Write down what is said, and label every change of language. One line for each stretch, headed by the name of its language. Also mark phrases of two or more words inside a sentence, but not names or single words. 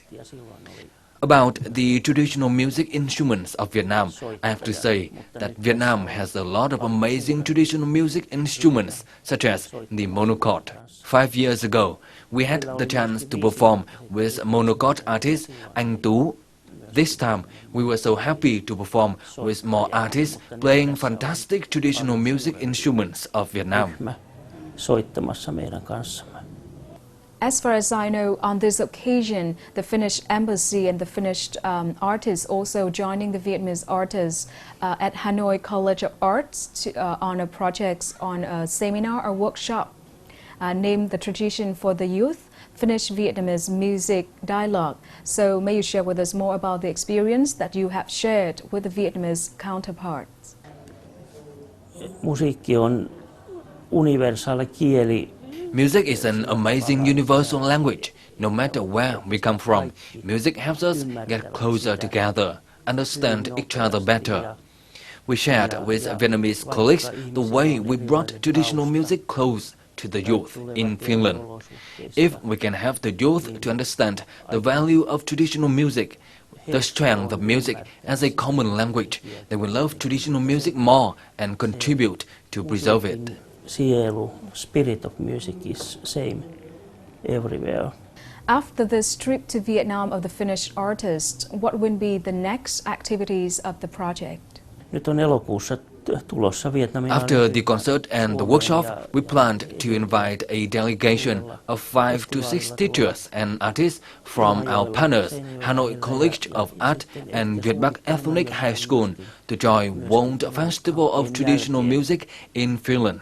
English: About the traditional music instruments of Vietnam, I have to say that Vietnam has a lot of amazing traditional music instruments, such as the monochord. 5 years ago, we had the chance to perform with monochord artist Anh Tú. This time, we were so happy to perform with more artists playing fantastic traditional music instruments of Vietnam.
Finnish: Soittamassa meidän kanssamme.
English: As far as I know, on this occasion, the Finnish embassy and the Finnish artists also joining the Vietnamese artists at Hanoi College of Arts on a project, on a seminar or workshop named The Tradition for the Youth, Finnish-Vietnamese Music Dialogue. So may you share with us more about the experience that you have shared with the Vietnamese counterparts?
Finnish: Musiikki on universaali kieli.
English: Music is an amazing universal language. No matter where we come from, music helps us get closer together, understand each other better. We shared with Vietnamese colleagues the way we brought traditional music close to the youth in Finland. If we can have the youth to understand the value of traditional music, the strength of music as a common language, they will love traditional music more and contribute to preserve it. Sielu, spirit of music is same everywhere. After this trip to Vietnam of the Finnish artists, what will be the next activities of the project?
Finnish: Nyt on elokuussa tulossa Vietnamin.
English: After the concert and the workshop, we planned to invite a delegation of 5 to 6 teachers and artists from our partners, Hanoi College of Art and Việt Bắc Ethnic High School, to join World Festival of Traditional Music in Finland.